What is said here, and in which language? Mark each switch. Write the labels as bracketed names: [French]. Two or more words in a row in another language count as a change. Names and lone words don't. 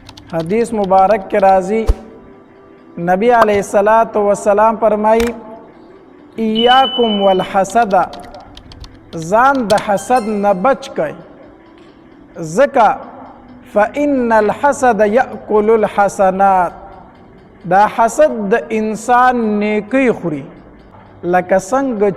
[Urdu] حدیث مبارک کے راضی نبی علیہ الصلاۃ والسلام فرمائی [Arabic] ایاکم والحسد [Pashto] ځان د حسد نه بچ کئ ځکه [Arabic] فإن الحسد یأکل الحسنات [Pashto] دا حسد د انسان نیکی خوري لکه څنګه